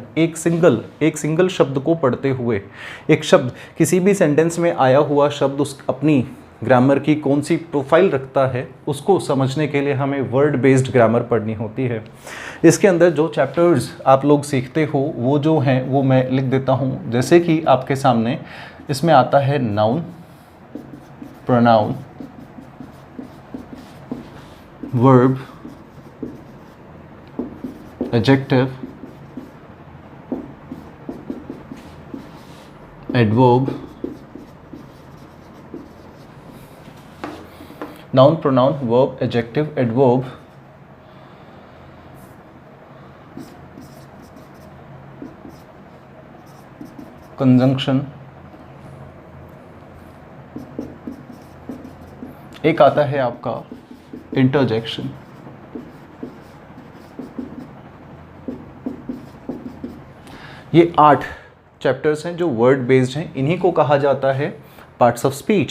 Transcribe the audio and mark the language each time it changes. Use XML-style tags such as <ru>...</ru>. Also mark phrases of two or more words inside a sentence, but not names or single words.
<hi>एक सिंगल शब्द को पढ़ते हुए, एक शब्द किसी भी सेंटेंस में आया हुआ शब्द उस अपनी ग्रामर की कौन सी प्रोफाइल रखता है, उसको समझने के लिए हमें</hi> <en>word based grammar</en> <hi>पढ़नी होती है। इसके अंदर जो चैप्टर्स आप लोग सीखते हो वो जो हैं वो मैं लिख देता हूँ। जैसे कि आपके सामने इसमें आता है नाउन,</hi> <en>pronoun, verb, adjective, adverb, noun, pronoun, verb, adjective, adverb, conjunction,</en> <hi>एक आता है आपका इंटरजेक्शन। ये 8 चैप्टर्स हैं जो</hi> <en>word based</en> <hi>हैं, इन्हीं को कहा जाता है</hi> <en>parts of speech.</en>